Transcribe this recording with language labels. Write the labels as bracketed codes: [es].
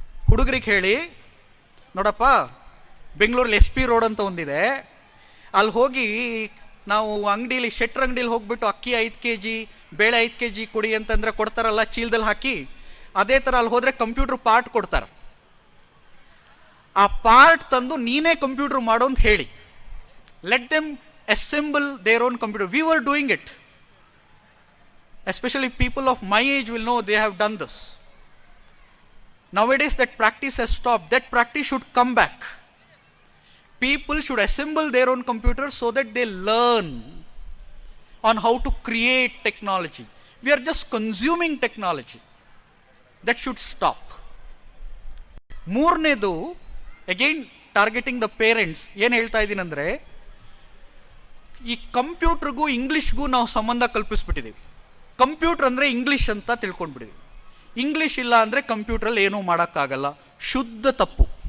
[kn] ಹುಡುಗರಿಗೆ ಹೇಳಿ, ನೋಡಪ್ಪ ಬೆಂಗಳೂರಲ್ಲಿ SP ರೋಡ್ ಅಂತ ಒಂದಿದೆ, ಅಲ್ಲಿ ಹೋಗಿ ನಾವು ಅಂಗಡೀಲಿ ಶೆಟ್ರ್ ಅಂಗಡೀಲಿ ಹೋಗ್ಬಿಟ್ಟು ಅಕ್ಕಿ 5 kg ಬೇಳೆ 5 kg ಕೊಡಿ ಅಂತಂದರೆ ಕೊಡ್ತಾರಲ್ಲ ಚೀಲದಲ್ಲಿ ಹಾಕಿ, ಅದೇ ಥರ ಅಲ್ಲಿ ಹೋದರೆ ಕಂಪ್ಯೂಟರ್ ಪಾರ್ಟ್ ಕೊಡ್ತಾರೆ. ಆ ಪಾರ್ಟ್ ತಂದು ನೀನೇ ಕಂಪ್ಯೂಟರ್ ಮಾಡೋ ಅಂತ ಹೇಳಿ. [en] Let them assemble their own computer. We were doing it. Especially people of my age will know they have done this. Nowadays that practice has stopped. That practice should come back. People should assemble their own computers so that they learn on how to create technology. We are just consuming technology. That should stop. [kn] ಮೂರನೇದು, [en] again targeting the parents, [kn] ಏನು ಹೇಳ್ತಾ ಇದ್ದೀನಿ ಅಂದರೆ, ಈ ಕಂಪ್ಯೂಟರ್ಗೂ ಇಂಗ್ಲೀಷ್ಗೂ ನಾವು ಸಂಬಂಧ ಕಲ್ಪಿಸ್ಬಿಟ್ಟಿದ್ದೀವಿ. Computer ಅಂದರೆ English ಅಂತ ತಿಳ್ಕೊಂಡ್ಬಿಟ್ಟಿದ್ದೀವಿ. ಇಂಗ್ಲೀಷ್ ಇಲ್ಲ ಅಂದರೆ ಕಂಪ್ಯೂಟ್ರಲ್ಲಿ ಏನೂ ಮಾಡೋಕ್ಕಾಗಲ್ಲ. ಶುದ್ಧ ತಪ್ಪು.